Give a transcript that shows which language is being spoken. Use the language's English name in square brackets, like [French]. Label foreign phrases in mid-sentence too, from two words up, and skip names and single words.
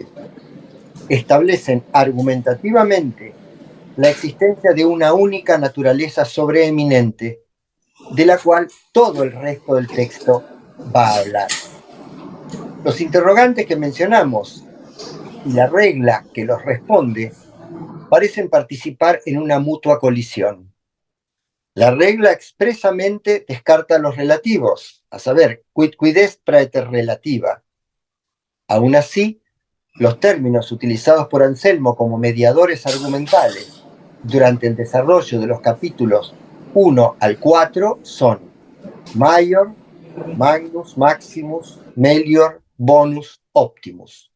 [Spanish] Establecen argumentativamente la existencia de una única naturaleza sobreeminente, de la cual todo el resto del texto va a hablar. Los interrogantes que mencionamos y la regla que los responde parecen participar en una mutua colisión. La regla expresamente descarta los relativos, a saber, [Latin] quid est praeter relativa. [Spanish] Aún así, los términos utilizados por Anselmo como mediadores argumentales durante el desarrollo de los capítulos 1 al 4 son [Latin] Maior, Magnus, Maximus, Melior, Bonus, Optimus.